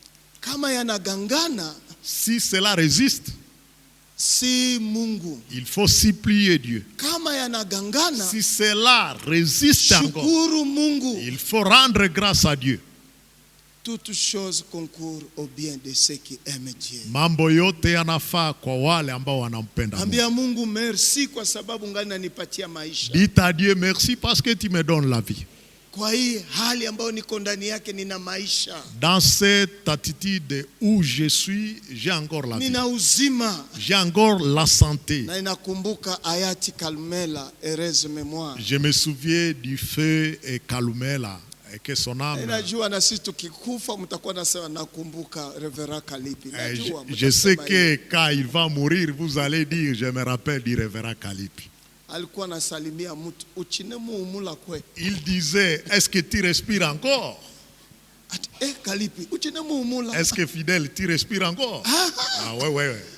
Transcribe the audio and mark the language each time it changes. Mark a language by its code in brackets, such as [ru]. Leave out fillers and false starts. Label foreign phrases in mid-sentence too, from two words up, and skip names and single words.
[fr] Si cela résiste, il faut supplier Dieu. Si cela résiste encore, il faut rendre grâce à Dieu. Toutes choses concourent au bien de ceux qui aiment Dieu. [sw] Mambo yote yanafaa kwa wale ambao wanampenda Mungu. Ambia Mungu merci kwa sababu ngani unanipatia maisha. [fr] Dites à Dieu merci parce que tu me donnes la vie. [sw] Kwa hii hali ambayo niko ndani yake nina maisha. [fr] Dans cette attitude où je suis, j'ai encore la vie. [sw] Nina uzima. [fr] J'ai encore la santé. [sw] Na inakumbuka hayati Kalumela, [fr] heureuse mémoire. Je me souviens du feu et Kalumela et que son âme. [sw] Najua na sisi tukikufa mtakuwa nasema nakumbuka Reverend Kalipi. Najua. [fr] Je sais que quand il va mourir, vous allez dire je me rappelle du Reverend Kalipi. Il disait, est-ce que tu respires encore? Est-ce que fidèle, tu respires encore? Ah ouais.